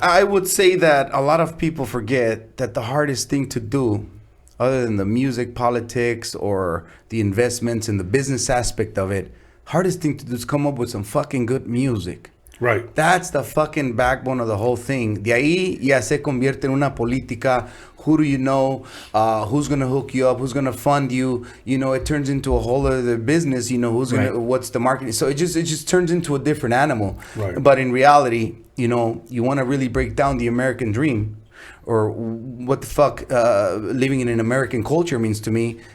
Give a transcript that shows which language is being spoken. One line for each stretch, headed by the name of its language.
English: I would say that a lot of people forget that the hardest thing to do, other than the music, politics, or the investments and the business aspect of it, hardest thing to do is come up with some fucking good music. Right. That's the fucking backbone of the whole thing.
Spanish: De ahí ya se convierte en una política.
English: Who do you know? Who's gonna hook you up? Who's gonna fund you? You know, it turns into a whole other business. You know, who's gonna, what's the marketing? So it just turns into a different animal. Right. But in reality, you know, you want to really break down the American dream, or what the fuck living in an American culture means to me.